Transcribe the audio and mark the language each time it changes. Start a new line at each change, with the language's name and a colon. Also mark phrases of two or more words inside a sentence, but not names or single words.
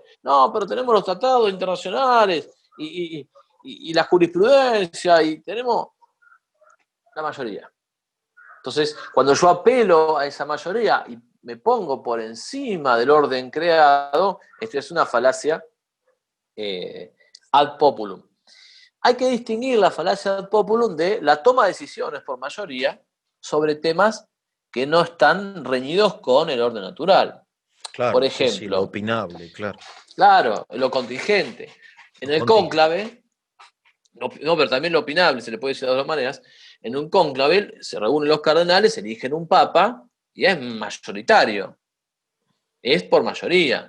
Spanish: No, pero tenemos los tratados internacionales y la jurisprudencia y tenemos la mayoría. Entonces, cuando yo apelo a esa mayoría y me pongo por encima del orden creado, esto es una falacia
Latin: ad populum.
Spanish: Hay que distinguir la falacia
Latin: ad populum
Spanish: de la toma de decisiones por mayoría sobre temas que no están reñidos con el orden natural. Por claro, sí, sí, lo ejemplo, opinable, claro. claro, lo contingente. En Lo el contingente. cónclave, no, pero también lo opinable, se le puede decir de dos maneras, en un cónclave se reúnen los cardenales, eligen un papa y es mayoritario, es por mayoría.